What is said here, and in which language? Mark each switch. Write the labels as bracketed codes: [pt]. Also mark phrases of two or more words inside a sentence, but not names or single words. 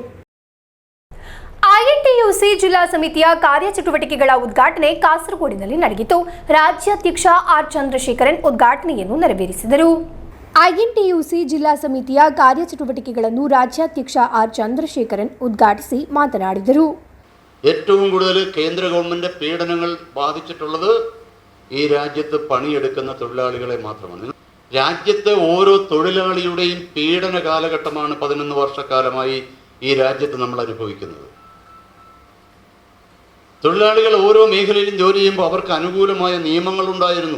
[kn] ಐಎನ್ಟಿಯುಸಿ ಜಿಲ್ಲಾ ಸಮಿತಿಯ ಕಾರ್ಯಚಟುವಟಿಕೆಗಳ ಉದ್ಘಾಟನೆ ಕಾಸರಗೋಡಿನಲ್ಲಿ ನಡೆಯಿತು. ರಾಜ್ಯಾಧ್ಯಕ್ಷ ಆರ್ ಚಂದ್ರಶೇಖರನ್ ಉದ್ಘಾಟನೆಯನ್ನು ನೆರವೇರಿಸಿದರು. ಐಎನ್ಟಿಯುಸಿ ಜಿಲ್ಲಾ ಸಮಿತಿಯ ಕಾರ್ಯಚಟುವಟಿಕೆಗಳನ್ನು ರಾಜ್ಯಾಧ್ಯಕ್ಷ ಆರ್ ಚಂದ್ರಶೇಖರನ್ ಉದ್ಘಾಟಿಸಿ ಮಾತನಾಡಿದರು. [ml] ഏറ്റവും കൂടുതൽ കേന്ദ്ര ഗവൺമെൻറ് പീഡനങ്ങൾ ബാധിച്ചിട്ടുള്ളത് ഈ രാജ്യത്ത് പണിയെടുക്കുന്ന തൊഴിലാളികളെ മാത്രമാണ്. രാജ്യത്തെ ഓരോ തൊഴിലാളിയുടെയും പീഡന കാലഘട്ടമാണ് 11 വർഷക്കാലമായി ഈ രാജ്യത്ത് നമ്മൾ അനുഭവിക്കുന്നത്. തൊഴിലാളികൾ ഓരോ മേഖലയിലും ജോലി ചെയ്യുമ്പോൾ അവർക്ക് അനുകൂലമായ നിയമങ്ങളുണ്ടായിരുന്നു.